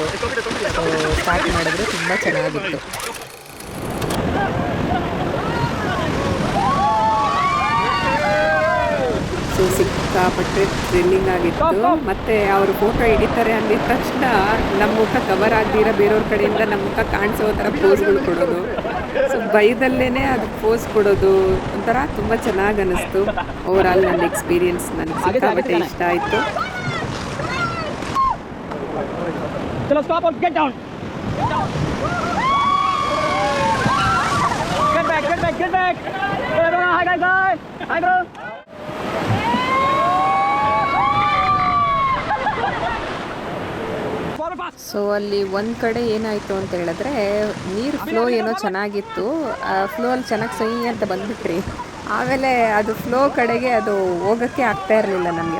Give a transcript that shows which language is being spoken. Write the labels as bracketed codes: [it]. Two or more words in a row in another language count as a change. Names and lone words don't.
[kn] ಸ್ಟಾರ್ಟ್ ಮಾಡಿದ್ರೆ ತುಂಬ ಚೆನ್ನಾಗಿತ್ತು. ಸೊ ಸಿಕ್ಕಾಪಟ್ಟೆ ಥ್ರಿಲ್ಲಿಂಗ್ ಆಗಿತ್ತು. ಮತ್ತು ಅವರು ಫೋಟೋ ಹಿಡಿತಾರೆ ಅಂದಿದ ತಕ್ಷಣ ನಮ್ಮ ಮುಖ ಕವರ್ ಆಗದಿರೋ ಬೇರೆಯವ್ರ ಕಡೆಯಿಂದ ನಮ್ಮ ಮುಖ ಕಾಣಿಸೋ ಥರ ಪೋಸ್ಗಳು ಕೊಡೋದು. ಸೊ ಭಯದಲ್ಲೇ ಅದು ಪೋಸ್ ಕೊಡೋದು ಒಂಥರ ತುಂಬ ಚೆನ್ನಾಗಿ ಅನ್ನಿಸ್ತು. ಓವರಾಲ್ ನನ್ನ ಎಕ್ಸ್ಪೀರಿಯೆನ್ಸ್ ನನಗೆ ಸಿಕ್ಕಾಪಟ್ಟೆ ಇಷ್ಟ ಆಯಿತು. [en] चलो stop और get down. Get back. Hi guys. Hi bro. [kn] ಸೊ ಅಲ್ಲಿ ಒಂದು ಕಡೆ ಏನಾಯಿತು ಅಂತ ಹೇಳಿದ್ರೆ ನೀರು ಫ್ಲೋ ಏನೋ ಚೆನ್ನಾಗಿತ್ತು. ಫ್ಲೋ ಅಲ್ಲಿ ಚೆನ್ನಾಗಿ ಸೈ ಅಂತ ಬಂದುಬಿಟ್ರಿ. ಆಮೇಲೆ ಅದು ಫ್ಲೋ ಕಡೆಗೆ ಅದು ಹೋಗೋಕ್ಕೆ ಆಗ್ತಾ ಇರಲಿಲ್ಲ ನಮಗೆ.